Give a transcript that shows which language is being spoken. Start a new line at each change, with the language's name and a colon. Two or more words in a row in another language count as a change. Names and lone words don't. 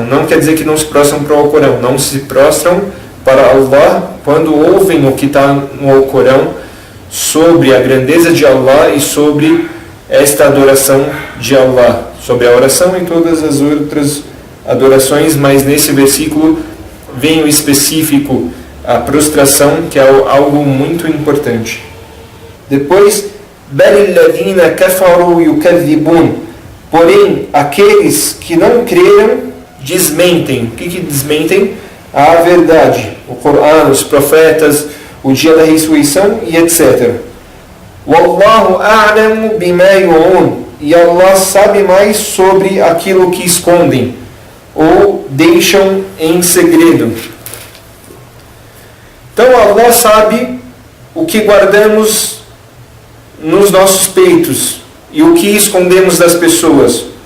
Portuguese: Não quer dizer que não se prostram para o Corão, não se prostram para Allah quando ouvem o que está no Corão sobre a grandeza de Allah e sobre esta adoração de Allah, sobre a oração e todas as outras adorações, mas nesse versículo vem o específico, a prostração, que é algo muito importante. Depois,
Arabic: بَلِ الَّذِينَ كَفَرُوا يُكَذِّبُونَ.
Portuguese: Porém, aqueles que não creram desmentem. O que desmentem? A verdade, o Corão, os profetas, o dia da ressurreição e etc.
Arabic: وَاللَّهُ أَعْلَمُ بِمَا يُوعُونَ.
Portuguese: E Allah sabe mais sobre aquilo que escondem ou deixam em segredo. Então Allah sabe o que guardamos nos nossos peitos e o que escondemos das pessoas.